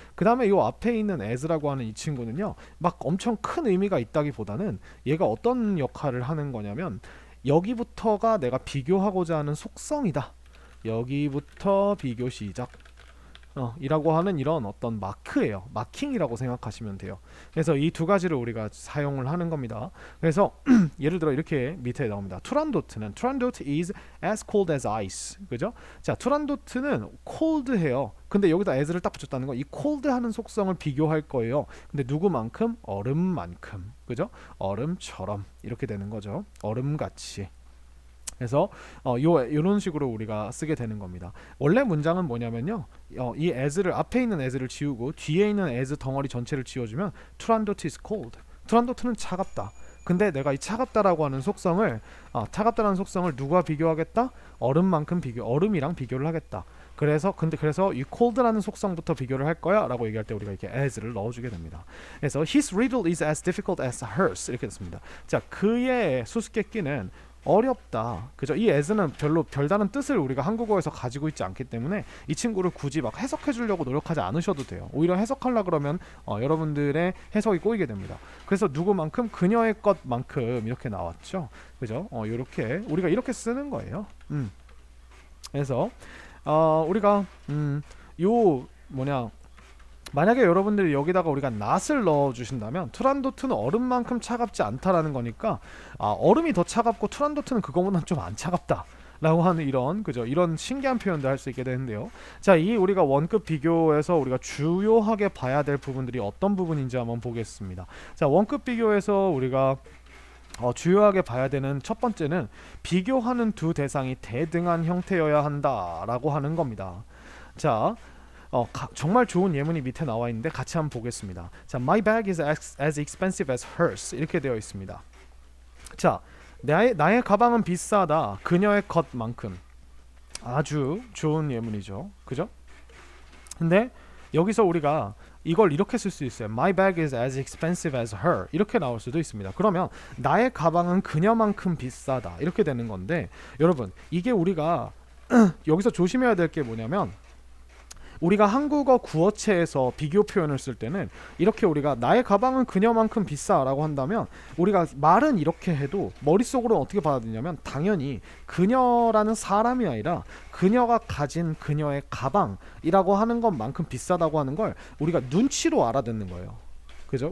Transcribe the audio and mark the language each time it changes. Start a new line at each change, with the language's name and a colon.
Korean: 그 다음에 이 앞에 있는 as라고 하는 이 친구는요, 막 엄청 큰 의미가 있다기보다는 얘가 어떤 역할을 하는 거냐면 여기부터가 내가 비교하고자 하는 속성이다. 여기부터 비교 시작. 이라고 하는 이런 어떤 마크예요. 마킹이라고 생각하시면 돼요. 그래서 이 두 가지를 우리가 사용을 하는 겁니다. 그래서 예를 들어 이렇게 밑에 나옵니다.
English: 투란도트는 투란도트 is as cold as ice.
Korean: 그죠? 자, 투란도트는 cold해요. 근데 여기다 as를 딱 붙였다는 건 이 cold 하는 속성을 비교할 거예요. 근데 누구만큼? 얼음만큼. 그죠? 얼음처럼 이렇게 되는 거죠. 얼음같이. 그래서 요런 식으로 우리가 쓰게 되는 겁니다. 원래 문장은 뭐냐면요, 이 as를 앞에 있는 as를 지우고 뒤에 있는 as 덩어리 전체를 지워주면 투란도트
English: is cold.
Korean: 투란도트는 차갑다. 근데 내가 이 차갑다라고 하는 속성을 차갑다라는 속성을 누구와 비교하겠다? 얼음만큼 얼음이랑 비교를 하겠다. 그래서 이 cold라는 속성부터 비교를 할 거야라고 얘기할 때 우리가 이렇게 as를 넣어주게 됩니다. 그래서
English: his riddle is as difficult as hers
Korean: 이렇게 됐습니다. 자, 그의 수수께끼는 어렵다. 그죠? 이 as는 별로 별다른 뜻을 우리가 한국어에서 가지고 있지 않기 때문에 이 친구를 굳이 막 해석해 주려고 노력하지 않으셔도 돼요. 오히려 해석하려 그러면 여러분들의 해석이 꼬이게 됩니다. 그래서 누구만큼 그녀의 것만큼 이렇게 나왔죠. 그죠? 요렇게 우리가 이렇게 쓰는 거예요. 그래서 우리가 요 뭐냐, 만약에 여러분들이 여기다가 우리가 not을 넣어 주신다면 투란도트는 얼음만큼 차갑지 않다라는 거니까 얼음이 더 차갑고 투란도트는 그거보다 좀 안 차갑다 라고 하는 이런, 그죠? 이런 신기한 표현도 할 수 있게 되는데요. 자, 이 우리가 원급 비교에서 우리가 주요하게 봐야 될 부분들이 어떤 부분인지 한번 보겠습니다. 자, 원급 비교에서 우리가 주요하게 봐야 되는 첫 번째는 비교하는 두 대상이 대등한 형태여야 한다라고 하는 겁니다. 자, 정말 좋은 예문이 밑에 나와 있는데 같이 한번 보겠습니다.
English: 자, my bag is as expensive as hers
Korean: 이렇게 되어 있습니다. 자, 나의 가방은 비싸다. 그녀의 것만큼. 아주 좋은 예문이죠. 그죠? 근데 여기서 우리가 이걸 이렇게 쓸 수 있어요.
English: My bag is as expensive as her
Korean: 이렇게 나올 수도 있습니다. 그러면 나의 가방은 그녀만큼 비싸다 이렇게 되는 건데, 여러분 이게 우리가 여기서 조심해야 될 게 뭐냐면, 우리가 한국어 구어체에서 비교 표현을 쓸 때는 이렇게 우리가 나의 가방은 그녀만큼 비싸라고 한다면 우리가 말은 이렇게 해도 머릿속으로는 어떻게 받아들이냐면 당연히 그녀라는 사람이 아니라 그녀가 가진 그녀의 가방이라고 하는 것만큼 비싸다고 하는 걸 우리가 눈치로 알아듣는 거예요. 그죠?